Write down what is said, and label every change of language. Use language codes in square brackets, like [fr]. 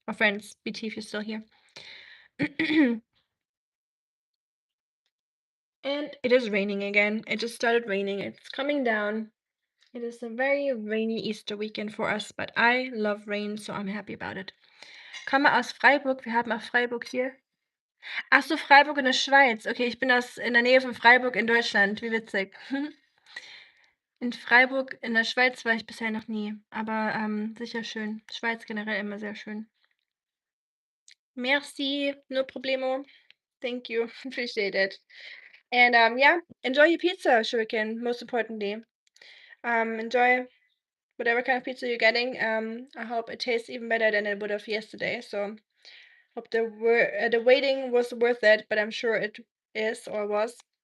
[en] Or friends, BT, if you're still here. And it is raining again. It just started raining. It's coming down. It is a very rainy Easter weekend for us, but I love rain, so I'm happy about it. [de] Komme aus Freiburg. Wir haben auch Freiburg hier. Ach so, Freiburg in der Schweiz. Okay, ich bin in der Nähe von Freiburg in Deutschland. Wie witzig. In Freiburg in der Schweiz war ich bisher noch nie, aber, sicher schön. Schweiz generell immer sehr schön. [en] Merci, no problemo. Thank you, appreciate it. And, yeah, enjoy your pizza, Shuriken, most importantly. Enjoy whatever kind of pizza you're getting. I hope it tastes even better than it would have yesterday, so hope the waiting was worth it, but I'm sure it is or was.